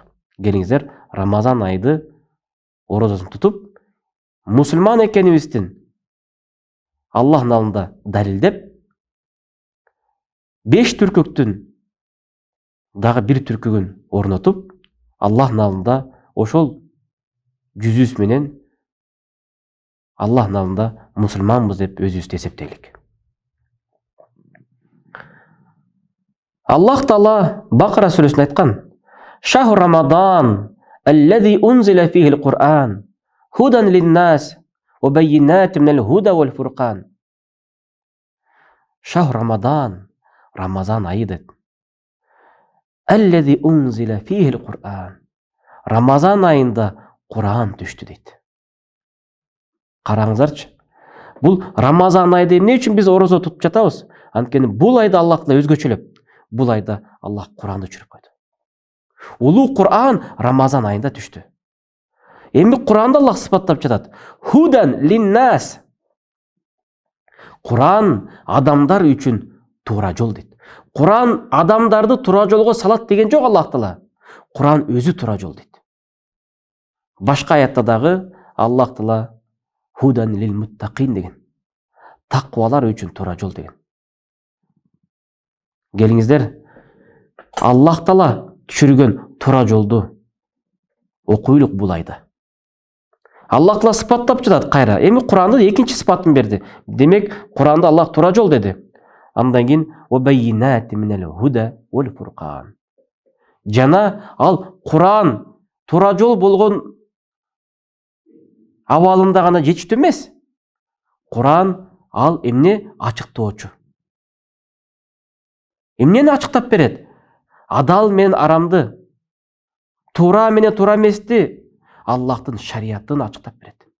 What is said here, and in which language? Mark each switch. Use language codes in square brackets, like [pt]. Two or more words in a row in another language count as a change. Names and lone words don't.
[ky] Келиңиздер, Рамазан айды орозосун тутуп, мусулман экенибиздин Аллахтын алдында далилдеп, 5 түркүктүн дагы бир түркүгүн орнотуп, Аллахтын алдында ошол жүзүбүз менен Аллахтын алдында мусулманбыз деп өзүбүздү эсептейлик. Аллах Таала Бакара сүрөсүндө айткан: [ar] "شهر رمضان الذي أنزل فيه القرآن هدى للناس وبينات من الهدى والفرقان". شهر رمضان, [ky] Рамазан айы дейт. [ar] الذي أنزل فيه القرآن. [ky] Рамазан айында Кур'ан түштү дейт. Караңыздарчы. Бул Рамазан айда эмне үчүн биз орозо тутуп жатабыз? Анткени бул айда Аллах Таала өзгөчөлөп, бул айда Аллах Кур'анды түшүрүп койду. Улуу Кур'ан Рамазан айында түштү. Эми Кур'анда Аллах сыпаттап жатат: [ar] "هدى للناس". [ky] Кур'ан адамдар үчүн туура жол дейт. Кур'ан адамдарды туура жолго салат деген жок Аллах Таала. Кур'ан өзү туура жол дейт. Башка аятта дагы Аллах Таала [ar] هدى للمتقين [ky] деген. Таквалар үчүн туура жол деген. Келиңиздер, Аллах Таала түшүргөн туура жолду окуйлук бул айда. Аллах Таала сыпаттап жатат кайра. Эми Кур'анда экинчи сыпатын берди. Демек, Кур'анда Аллах туура жол деди. Андан кийин [ar] وبينات من الهدى والفرقان. [ky] Жана ал Кур'ан туура жол болгон абалында гана жетиштүү эмес. Кур'ан ал эмне ачыктоочу. Эмнени ачыктап берет? Адал менен арамды, туура менен туура эмести Аллахтын шариятын ачыктап берет.